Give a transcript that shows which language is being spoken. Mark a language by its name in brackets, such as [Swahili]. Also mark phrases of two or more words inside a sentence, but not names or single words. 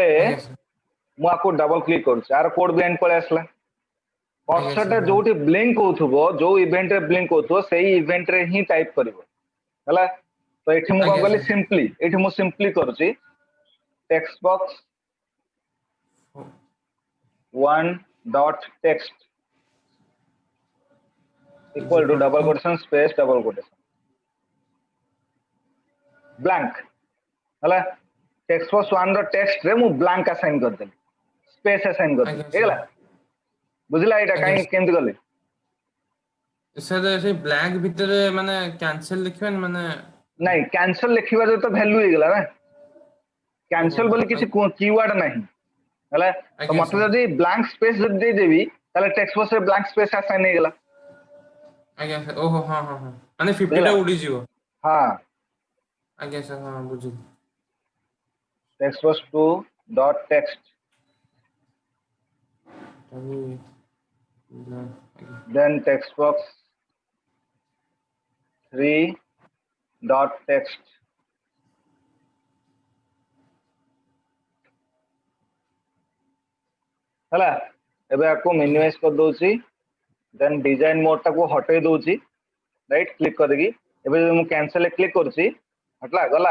[Odia] ଆଜ୍ଞା ସାର୍ ମୁଁ ଆକୁ [English] double click [Odia] କରୁଛି ଆର କୋଡ ବି ଏଣ୍ଡ ପଳେଇ ଆସିଲା ଆଜ୍ଞା କର୍ସର ଟା ସାର୍ ହଁ ଯୋଉଠି ବ୍ଲିଙ୍କ ହଉଥିବ ଯୋଉ ଇଭେଣ୍ଟ ରେ ବ୍ଲିଙ୍କ ହଉଥିବ ସେଇ ଇଭେଣ୍ଟ ରେ ହିଁ ଟାଇପ କରିବ ହେଲା ତ ଏଠି ମୁଁ କଣ ଆଜ୍ଞା କଲି ସାର୍ ସିମ୍ପଲି ଏଠି ମୁଁ ସିମ୍ପଲି କରୁଛି [English] text box one dot text ଇଜ equal to ଇକ୍ୱାଲ୍ double ଟୁ quotation space double quotation blank ହେଲା text box one ର text [Odia] ରେ ମୁଁ [English] blank assign କରିଦେଲି space assign କରିଦେଲି [Odia] ଆଜ୍ଞା ସାର୍ ହେଇଗଲା ବୁଝିଲା ଏଇଟା ଆଜ୍ଞା କାହିଁକି କେମିତି କଲି ସାର୍ ସେଇ ବ୍ଲାଙ୍କ ଭିତରେ ମାନେ କ୍ୟାନସେଲ ଲେଖିବାନି ମାନେ ନାଇଁ କ୍ୟାନସଲ ଲେଖିବାରେ ତ ଭ୍ୟାଲୁ ହେଇଗଲା ନା ଓହୋ କ୍ୟାନସଲ ବୋଲି କିଛି କିୱାର୍ଡ ନାହିଁ ହେଲା ତ ଆଜ୍ଞା ମତେ ସାର୍ ଯଦି [English] blank space [Odia] ଯଦି ଦେଇଦେବି ତାହେଲେ [English] text box [Odia] ରେ [English] blank space assign [Odia] ହେଇଗଲା ଆଜ୍ଞା ସାର୍ ଓହୋ ହଁ ହଁ ହଁ ମାନେ 50 ବୁଝିଲା ଟା ଉଡ଼ିଯିବ ହଁ ଆଜ୍ଞା ସାର୍ ହଁ ବୁଝିଲି [English] text box 2 dot text [Odia] ତାକୁ ଆଜ୍ଞା [English] then text box 3 dot text [Odia] ହେଲା ଏବେ ଆକୁ ଆଜ୍ଞା ମିନିମାଇଜ କରିଦଉଛି ଦେନ୍ [English] design mode [Odia] ଟାକୁ ହଟେଇ ଦଉଛି [English] right click [Odia] କରିକି ଏବେ ଯଦି ମୁଁ [English] cancel click [Odia] କରୁଛି ହଟଲା ଗଲା